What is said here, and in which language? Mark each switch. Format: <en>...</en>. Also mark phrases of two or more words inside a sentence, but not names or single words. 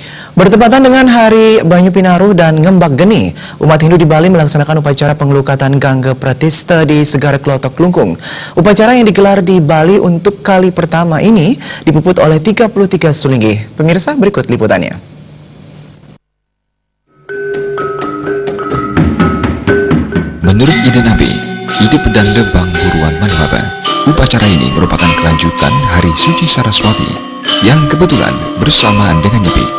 <id>Bertepatan dengan Hari Banyu Pinaruh dan Ngembak Geni, umat Hindu di Bali melaksanakan upacara pengelukatan Gangga Pratista di Segara Klotok Klungkung. Upacara yang digelar di Bali untuk kali pertama ini dipuput oleh 33 sulinggi. Pemirsa, berikut liputannya. Menurut Ide Nabi, Ide Pedanda Bang Buruan Manwaba, upacara ini merupakan kelanjutan Hari Suci Saraswati yang kebetulan bersamaan dengan Nyepi.</id>